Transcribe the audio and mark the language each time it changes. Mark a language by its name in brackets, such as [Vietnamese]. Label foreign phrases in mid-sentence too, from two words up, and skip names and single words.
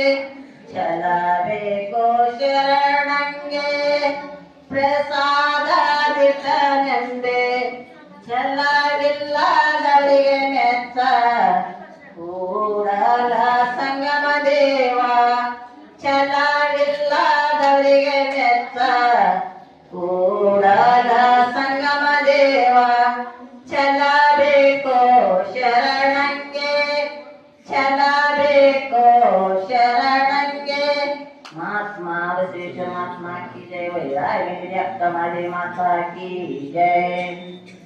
[Kannada] ಛಲಬೇಕು ಶರಣಂಗೆ ಪ್ರಸಾದದಿಟ್ಟನೆಂಬೆ ಛಲವಿಲ್ಲದವರಿಗೆ ಮೆಚ್ಚ ಕೂಡಲ ಸಂಗಮ ದೇವ ಛಲವಿಲ್ಲದವರಿಗೆ ಮೆಚ್ಚ ಕೂಡಲ ಸಂಗಮ ದೇವ ಛಲಬೇಕು ಶರಣಂಗೆ ಛಲಬೇಕು ಶರಣಂಗೆ [Hindi] महात्मा श्रेष्ठ महात्मा की जय वैराग्य माता की जय।